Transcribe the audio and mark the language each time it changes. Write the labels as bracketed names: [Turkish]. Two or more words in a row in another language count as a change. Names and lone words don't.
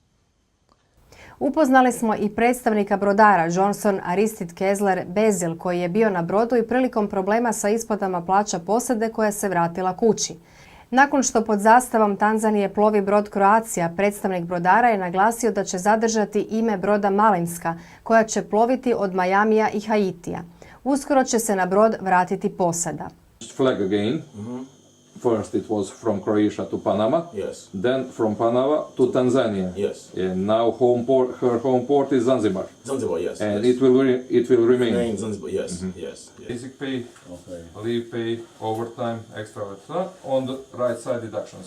[Croatian] Upoznali smo i predstavnika brodara Johnson Aristide Kessler Bezil koji je bio na brodu i prilikom problema sa isplatama plaća posade koja se vratila kući. Nakon što pod zastavom Tanzanije plovi brod Croatia, predstavnik brodara je naglasio da će zadržati ime broda Malinska koja će ploviti od Majamija i Haitija. Uskoro će se na brod vratiti posada. [English] Flag again. First it was from Croatia to Panama, Yes. then from Panama to Tanzania. Yes. And now her home port is Zanzibar. Zanzibar, yes. And yes. it will remain. Name Zanzibar, yes, yes, yes. Basic pay, Okay. leave pay, overtime, extra, on the right side deductions.